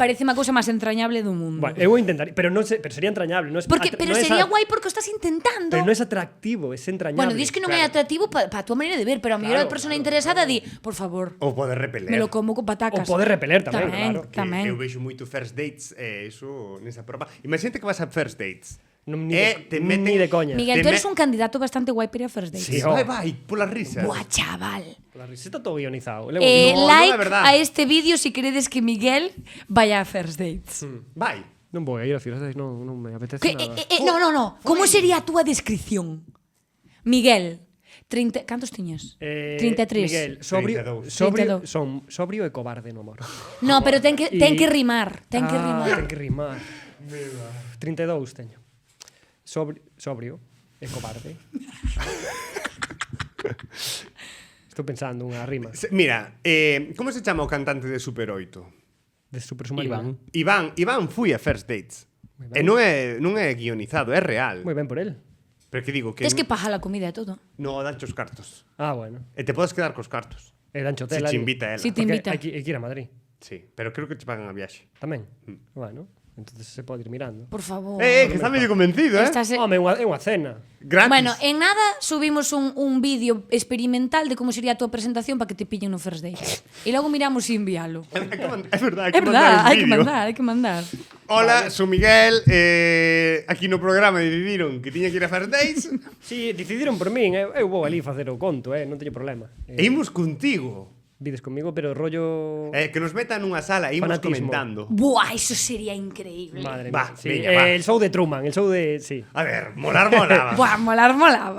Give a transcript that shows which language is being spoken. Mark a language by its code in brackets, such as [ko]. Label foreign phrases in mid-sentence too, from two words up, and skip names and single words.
[gl] parece a cousa máis entrañable do mundo. Bueno, eu vou intentar, pero non sei, pero sería entrañable, non é Pero non é sería esa- guai porque o estás intentando. Pero non é atractivo, es entrañable. Bueno, dis que non é atractivo para a tua maneira de ver, pero a mellor a persona interesada di, por favor, Ou pode repeler. [es] me lo como con [gl] O patacas. pode repeler tamén, claro. Que Tamén. eu vexo moito first dates, iso nesa prova. Imagínate que vas a first dates. Non, [es] Ni ni de coña. [gl] Miguel, Te [es] tú eres me- [gl] un candidato bastante guai para ir a first dates. Sí, Vai, polas risas. Buah, chaval. [es] La riseta todo guionizado. [gl] No, non é Like verdad. a este vídeo si queredes que Miguel vaya a first dates. Vai. Non vou a ir a first dates, non me apetece Que, nada. no. Como sería a túa descripción? Miguel, 30, cantos tiñas? 33. Miguel, sobrio, 32. sobrio e cobarde no amor. No, pero ten que rimar, ten que rimar. Ten que rimar. 32 teño. Sobrio e cobarde. Estou pensando unha rima Mira, como se chama o cantante de Super 8? de Super Submarino. Iván foi a first dates. Moi E ben. non é guionizado, é real. Moi ben por él. Pero que digo que Tes que pagar a comida e todo. no danche os cartos. Ah, bueno. E te podes quedar cos cartos. E dancho Se hotel te ali. invita ela. Si te invita. Hai que ir a Madrid. Sí, pero creo que te pagan a viaxe. Tamén. Bueno, entonces se pode ir mirando. Por favor. Que está medio convencido, Estás, Home, é unha cena. Gratis. Bueno, en nada subimos un vídeo experimental de como sería a tua presentación para que te pillen no first date. E logo miramos e enviálo. É verdade, É verdad, hai que vídeo. mandar, hai que mandar. Hola, sou Miguel, aquí no programa decidiron que tiña que ir a first dates Si, decidiron por min, eu vou ali facer o conto, non teño problema. e imos contigo. Vides comigo, pero rollo... Que nos metan nunha sala e imos Fanatismo. comentando. [es] Buah, eso sería increíble. Madre [gl] Va, [es] mía. Sí, [gl] veña, va. [es] el show de Truman, el show de... Sí. [gl] A ver, molaba. Buah, molaba.